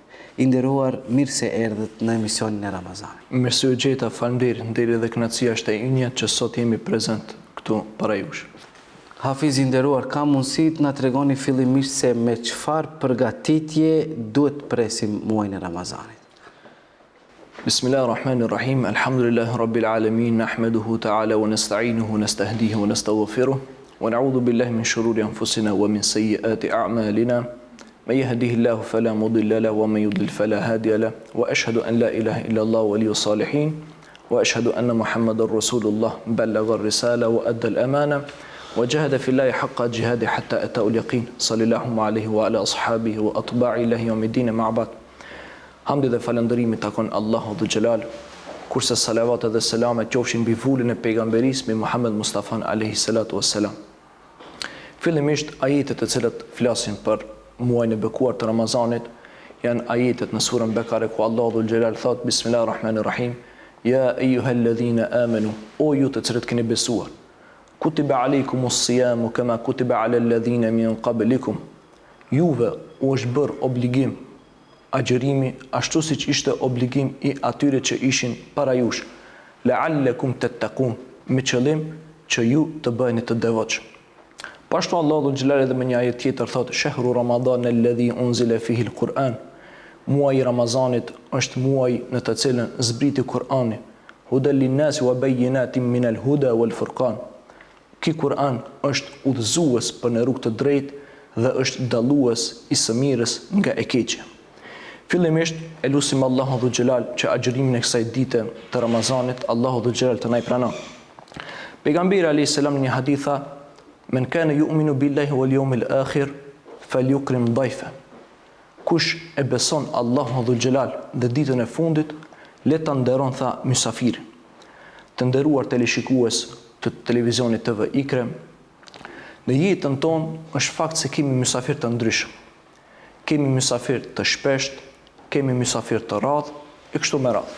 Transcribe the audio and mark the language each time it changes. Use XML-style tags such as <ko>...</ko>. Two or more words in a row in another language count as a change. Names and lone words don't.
<sq>I nderuar, mirë se erdhët në emisionin e Ramazanit. Mirësi u gjeta, faleminderit, nderi dhe kënaqësia është e ynja që sot jemi prezent këtu para jush. Hafiz i nderuar, ka mundësi të na tregoni fillimisht se me çfarë përgatitje duhet presim muajin e Ramazanit?</sq> <ar>بسم الله الرحمن الرحيم الحمد لله رب العالمين نحمده تعالى ونستعينه ونستهديه ونستغفره. ونعوذ بالله من شرور أنفسنا ومن سيئات أعمالنا من يهده الله فلا مضل له ومن يضلل فلا هادي له وأشهد أن لا إله إلا الله ولي الصالحين وأشهد أن محمد رسول الله بلغ الرسالة وأدى الأمانة وجاهد في الله حق جهاده حتى أتاه اليقين صلى الله عليه وعلى أصحابه وأتباعه إلى يوم الدين مع بعد.</ar> <sq>Hamdi dhe falëndërimi takon Allahu Dhu Xhelal, kurse salavat dhe selamet qofshin mbi vullin e pejgamberisë me Muhammed Mustafa</sq> <ar>عليه الصلاة والسلام.</ar> <sq>Fillimisht ajetet të cilat flasin për muajin e bekuar të Ramazanit janë ajetet në surën Bekare ku Allahu Dhul Xhelal thot</sq> <ar>بسم الله الرحمن الرحيم يا أيها الذين آمنوا,</ar> <sq>o ju të cilët keni besuar,</sq> <ar>كتب عليكم الصيام كما كتب على الذين من قبلكم,</ar> <sq>juve u është bërë obligim agjërimi ashtu siç ishte obligim i atyre që ishin para jush,</sq> <ar>لعلكم تتقون,</ar> <sq>me qëllim që ju të bëheni të devotshëm. Pashtu Allahu Dhul Xhelal edhe me një ajet tjetër thot</sq> <ar>شهر رمضان الذي أنزل فيه القرآن,</ar> <sq>muaji Ramazanit është muaji në të cilën zbriti Kur'ani,</sq> <ar>هدى للناس وبينات من الهدى والفرقان.</ar> <sq>Ky Kur'an është udhëzues për në rrugë të drejtë dhe është dallues i së mirës nga e keqja. Fillimisht e lutim Allahu Dhul Xhelal që agjërimin e kësaj dite të Ramazanit Allahu Dhul Xhelal të na i pranon.</sq> <ar>Pejgamberi عليه السلام</ar> <sq>në një hadith tha</sq> <ar>من كان يؤمن بالله واليوم الآخر فليكرم ضيفه.</ar> <sq>Kush e beson Allahu Dhul Xhelal dhe ditën e fundit, le ta nderon tha mysafirin. Të nderuar teleshikues të televizionit TV Ikre, në jetën tonë është fakt se kemi mysafir të ndryshëm. Kemi mysafir të shpesht, kemi mysafir të radh, e kështu me radhë.</sq>